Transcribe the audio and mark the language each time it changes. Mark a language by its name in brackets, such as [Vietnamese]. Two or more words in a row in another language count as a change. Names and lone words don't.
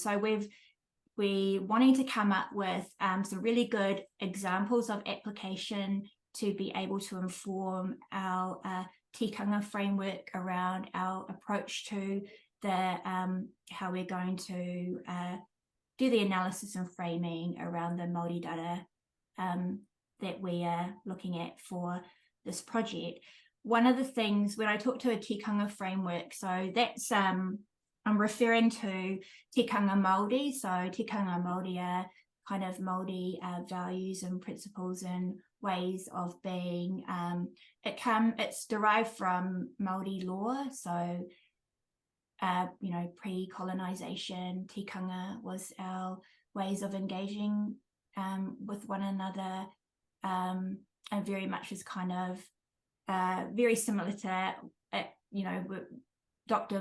[English] So we're wanting to come up with some really good examples of application to be able to inform our tikanga framework around our approach to the how we're going to do the analysis and framing around the Māori data that we are looking at for this project. one of the things when I talk to a tikanga framework, so that's I'm referring to [Māori] tikanga Māori. [English] So [Māori] tikanga Māori [English] are kind of Māori values and principles and ways of being. It's derived from Māori law. So pre-colonization, tikanga was our ways of engaging with one another, and very much is kind of very similar to Dr.